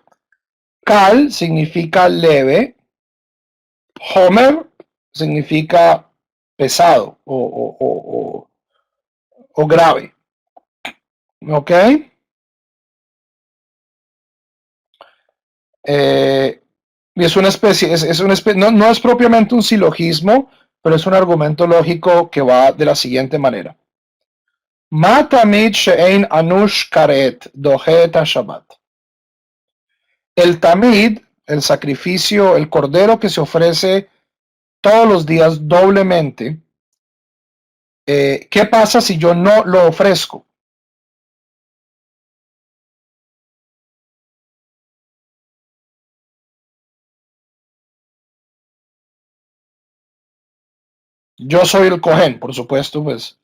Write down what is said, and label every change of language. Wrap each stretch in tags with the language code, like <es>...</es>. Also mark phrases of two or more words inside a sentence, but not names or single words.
<es>Kal significa leve, Homer significa pesado o grave. ¿Ok? Y es una especie, no es propiamente un silogismo, pero es un argumento lógico que va de la siguiente manera.</es> <he>מה תמיד שאין ענוש כרת דוחה שבת.</he> <es>El tamid, el sacrificio, el cordero que se ofrece todos los días doblemente, ¿Qué pasa si yo no lo ofrezco? Yo soy el Cohen, por supuesto, pues.</es>